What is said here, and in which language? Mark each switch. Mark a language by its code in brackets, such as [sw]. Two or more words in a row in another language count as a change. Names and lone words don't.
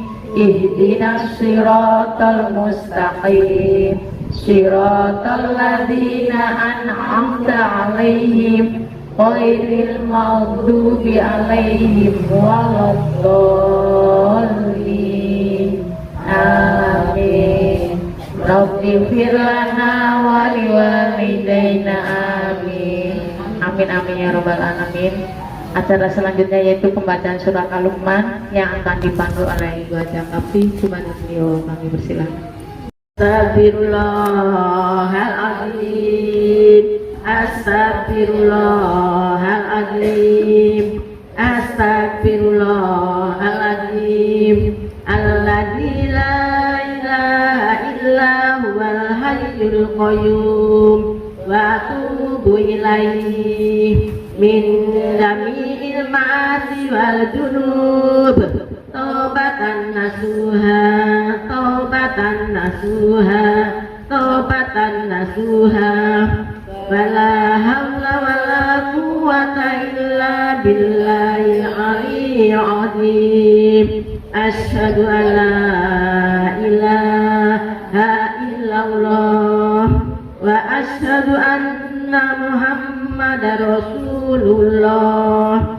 [ar] اهدنا الصراط المستقيم. صراط الذين أنعمت عليهم غير المغضوب عليهم ولا الضالين. Amin. رب اغفر لنا ولوالدينا. Amin. آمين آمين يا رب العالمين. [id] Acara selanjutnya yaitu pembacaan surat Al-Luqman yang akan dipandu oleh Ibu Hajah Kapti. Kepada beliau kami persilakan. [ar] Astagfirullahaladzim. Astagfirullahaladzim. Astagfirullahaladzim. الذي لا إله إلا هو الحي القيوم وأتوب إليه من جميع المعاصي والذنوب توبة نصوحا توبة نصوحا توبة نصوحا ولا حول ولا قوة إلا بالله العلي العظيم. أشهد أن لا إله إلا الله وأشهد أن محمدا رسول الله.